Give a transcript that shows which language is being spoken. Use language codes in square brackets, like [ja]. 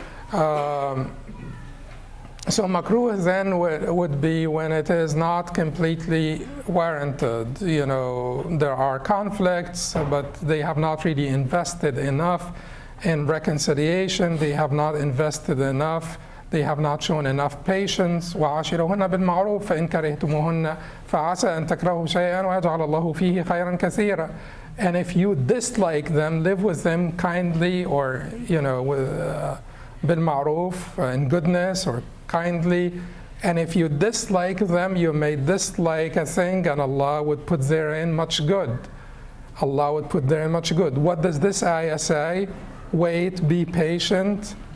[en] So makruh then would be when it is not completely warranted. You know, there are conflicts, but they have not really invested enough in reconciliation. They have not invested enough. They have not shown enough patience. [ar] وعاشروهن بالمعروف فإن كرهتموهن فعسى أن تكرهوا شيئا ويجعل الله فيه خيرا كثيرا. [en] And if you dislike them, live with them kindly, or with بالمعروف, in goodness or kindly. And if you dislike them, you may dislike a thing, and Allah would put therein much good. Allah would put therein much good. What does this ayah say? Wait, be patient.